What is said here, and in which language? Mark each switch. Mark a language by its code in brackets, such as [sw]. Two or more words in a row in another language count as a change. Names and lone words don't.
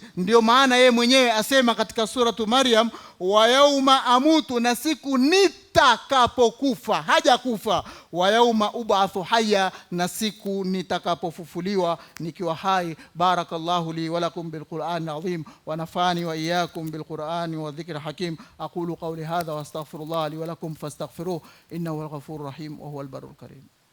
[sw] Ndio maana yeye mwenyewe asema katika suratu Maryam, [ar] ويوم أموت, [sw] na siku nitakapokufa. Hajakufa. [ar] ويوم أبعث حيا, [sw] na siku nitakapofufuliwa nikiwa hai. [ar] بارك الله لي ولكم بالقرآن العظيم ونفعني وإياكم بالقرآن والذكر الحكيم. أقول قولي هذا وأستغفر الله لي ولكم فاستغفروه إنه هو الغفور الرحيم وهو البر الكريم.